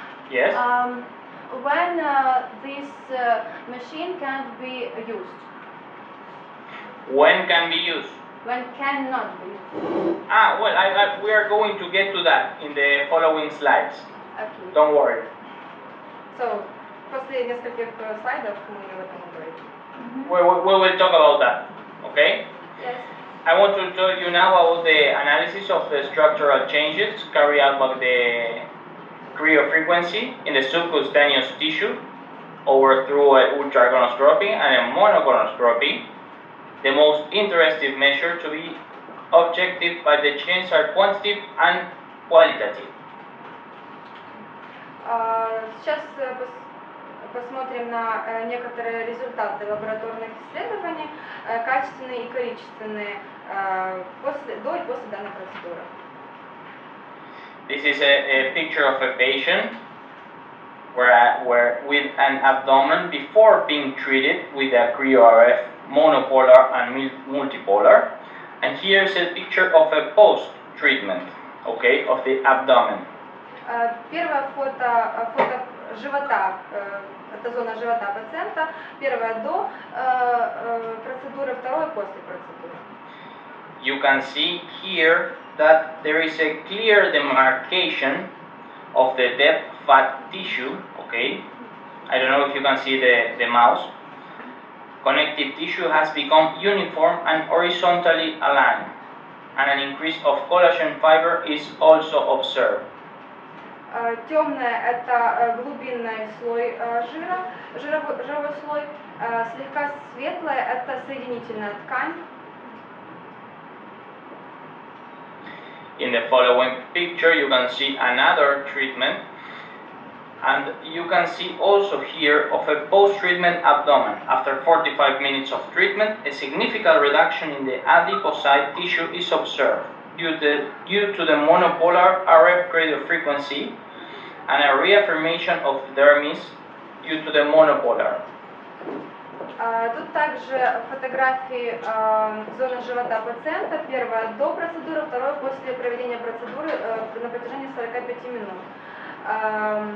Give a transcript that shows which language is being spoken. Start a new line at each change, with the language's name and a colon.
English: Yes. When this machine can't be used? When can be used? When cannot be used? Well, we are going to get to that in the following slides. Okay. Don't worry.
Russian: So, после нескольких слайдов мы об этом говорим.
English: We will talk about that. Okay? Yes. I want to tell you now about the analysis of the structural changes carried out by the cryofrequency in the subcutaneous tissue over through ultragonoscopy and a monogonoscopy. The most interesting measure to be objective by the changes are quantitative and qualitative.
Russian: Сейчас посмотрим на некоторые результаты лабораторных исследований, качественные и количественные, до и после данной процедуры.
English: This is a picture of a patient where with an abdomen before being treated with a cryo-RF monopolar and multipolar, and here is a picture of a post-treatment, okay, of the abdomen.
Russian: Первое фото живота, это зона живота пациента, первое до процедуры, второе после процедуры.
English: You can see here that there is a clear demarcation of the dead fat tissue, okay? I don't know if you can see the mouse. Connective tissue has become uniform and horizontally aligned, and an increase of collagen fiber is also observed.
Russian: Темное – это глубинный слой жира, жировой слой. Слегка светлое – это соединительная ткань.
English: In the following picture you can see another treatment, and you can see also here of a post-treatment abdomen. After 45 minutes of treatment, a significant reduction in the adipocyte tissue is observed due to the monopolar RF radiofrequency and a reaffirmation of the dermis due to the monopolar.
Russian: Тут также фотографии зоны живота пациента. Первое до процедуры, второе после проведения процедуры на протяжении 45 минут.